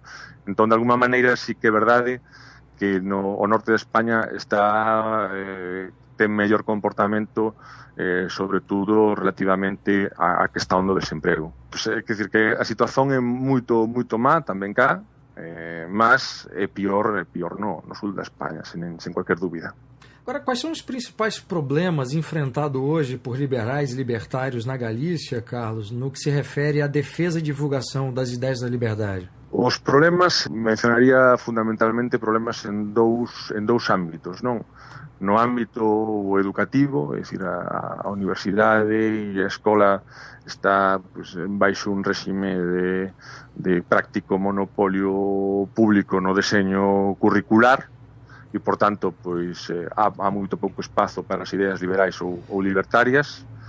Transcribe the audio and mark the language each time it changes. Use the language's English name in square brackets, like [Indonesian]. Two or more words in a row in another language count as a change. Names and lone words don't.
[Galician] Entón, de alguma maneira, sí que é verdade que o norte de España ten mellor comportamento, sobre todo relativamente a questão do desemprego. [Portuguese] Quer dizer que [Galician] a situación é moito má tamén cá, mas é pior no sul da España, sem qualquer dúvida. [Portuguese] Agora, quais são os principais problemas enfrentados hoje por liberais e libertários na Galícia, Carlos, no que se refere à defesa e divulgação das ideias da liberdade? [Galician] Os problemas, mencionaría fundamentalmente problemas en dous ámbitos, non? No ámbito educativo, é dicir, a universidade e a escola está baixo un réxime de práctico monopolio público no deseño curricular, e, por tanto, há moito pouco espazo para as ideas liberais ou libertarias.